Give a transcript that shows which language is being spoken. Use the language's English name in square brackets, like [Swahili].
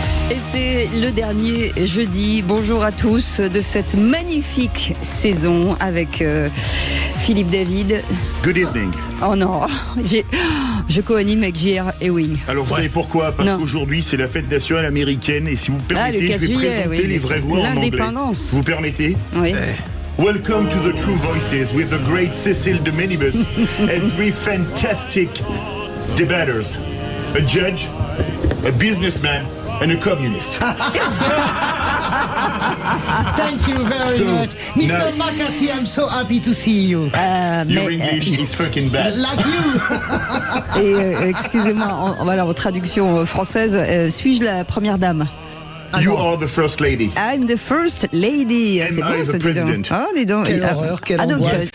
[French] Et c'est le dernier jeudi, bonjour à tous, de cette magnifique saison avec Philippe David. [English] Good evening. [French] Oh non, je co-anime avec J.R. Ewing. Alors vous savez pourquoi ? Parce qu'aujourd'hui c'est la fête nationale américaine et si vous permettez, je vais présenter les vraies voix en anglais. Vous permettez ? Oui. [English] Welcome to the True Voices with the great Cécile de Ménibus and three fantastic debaters. A judge, a businessman and a communist. Thank you very much. Mr. McCarthy, I'm so happy to see you. Your English is fucking bad. Like you. [French] Et excusez-moi, en traduction française, suis-je la première dame ? [English] You are the first lady. I'm the first lady. And I the president. [French] Oh, dis donc. Quelle horreur, quelle angoisse.